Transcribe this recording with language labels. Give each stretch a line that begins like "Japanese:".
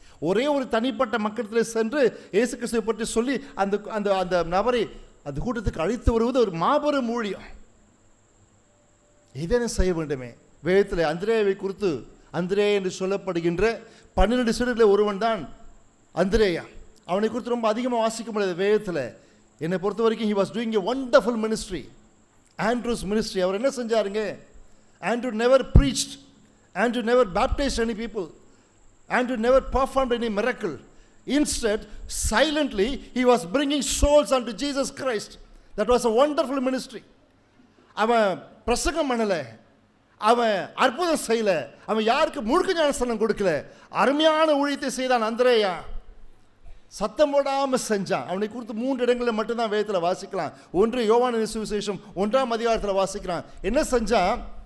Tamil: ஒரே ஒரு தனிப்பட்ட மக்களத்தில் சென்று இயேசு கிறிஸ்துவை பற்றி சொல்லி அந்த நபரை அந்த கூட்டத்துக்கு அழைத்து வருவது ஒரு மாபெரும் ஊழியம். இதனை செய்ய வேண்டுமே. வேதத்தில் அந்திரேயாவை குறித்து, அந்திரேயா என்று சொல்லப்படுகின்ற 12 சீடர்களில் ஒருவன் தான் அந்திரேயா. அவனை குறித்து ரொம்ப அதிகமாக வாசிக்க முடியாது வேதத்தில். என்னை பொறுத்த வரைக்கும்
English: he was doing a wonderful ministry, Andrew's ministry.
Tamil: அவர் என்ன செஞ்சாருங்க?
English: Andrew never preached, Andrew never baptized any people, Andrew never performed any miracle. Instead, silently he was bringing souls unto Jesus Christ. That was a wonderful ministry.
Tamil: அவன் பிரசங்கம் பண்ணல, அவன் அற்புதம் செய்யல, அவன் யாருக்கு முழுக்க ஞானஸ்தானம் கொடுக்கல. அருமையான ஊழியத்தை செய்தான் அந்திரேயா. சத்தம் போடாமல் செஞ்சான். அவனை குறித்து 3 இடங்களில் மட்டும்தான் வேதத்தில் வாசிக்கலாம். 1 யோவானின் சுவிசேஷம் 1ஆம் அதிகாரத்தில் வாசிக்கிறான். என்ன செஞ்சான்?